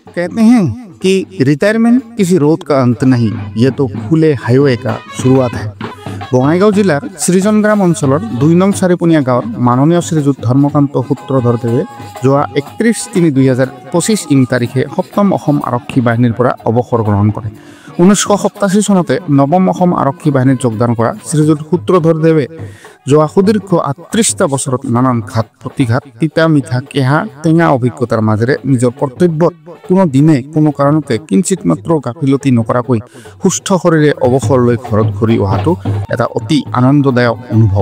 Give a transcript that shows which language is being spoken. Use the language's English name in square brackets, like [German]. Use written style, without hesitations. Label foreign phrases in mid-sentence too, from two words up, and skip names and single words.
[Hindi] कहते हैं कि रिटायरमेंट किसी रोड का अंत नहीं, ये तो खुले हाईवे का शुरुआत है। [Assamese] বঙাইগাঁও জিলাৰ শ্ৰীজনগ্ৰাম অঞ্চলৰ ২ নং চাৰিপনীয়া গাঁৱৰ মাননীয় শ্ৰীযুত ধৰ্মকান্ত সূত্ৰধৰদেৱে যোৱা ৩১/৩/২০২৫ ইং তাৰিখে ৭ম অসম আৰক্ষী বাহিনীৰ পৰা অৱসৰ গ্ৰহণ কৰে। ১৯৮৭ চনতে ৯ম অসম আৰক্ষী বাহিনীত যোগদান কৰা শ্ৰীযুত সূত্ৰধৰদেৱে যোৱা সুদীৰ্ঘ ৩৮টা বছৰত নানান ঘাত প্ৰতিঘাত তিতা মিঠা কেহা টেঙা অভিজ্ঞতাৰ মাজেৰে নিজৰ কৰ্তব্যত কোনো দিনে কোনো কাৰণতে কিঞ্চিত মাত্ৰ গাফিলতি নকৰাকৈ সুস্থ শৰীৰে অৱসৰ লৈ ঘৰত ঘূৰি অহাটো এটা অতি আনন্দদায়ক অনুভৱ।